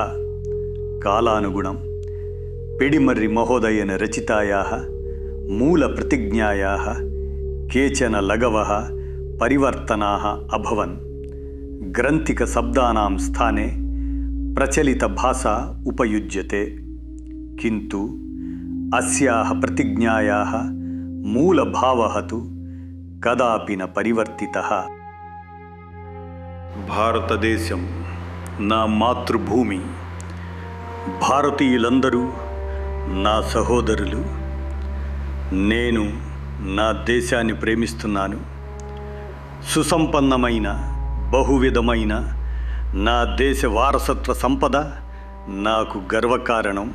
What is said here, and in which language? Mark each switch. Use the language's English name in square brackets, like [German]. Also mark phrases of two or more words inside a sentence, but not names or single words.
[Sanskrit] कालानुगुणं पिडिमर्रि महोदयेन रचितायाः मूलप्रतिज्ञायाः केचन लघवः परिवर्तनाः अभवन्। ग्रन्थिकशब्दानां स्थाने प्रचलितभाषा उपयुज्यते, किन्तु अस्याः प्रतिज्ञायाः मूलभावः तु कदापि न परिवर्तितः। [Telugu] భారతదేశం నా మాతృభూమి, భారతీయులందరూ నా సహోదరులు. నేను నా దేశాన్ని ప్రేమిస్తున్నాను. సుసంపన్నమైన బహువిధమైన నా దేశ వారసత్వ సంపద నాకు గర్వకారణం.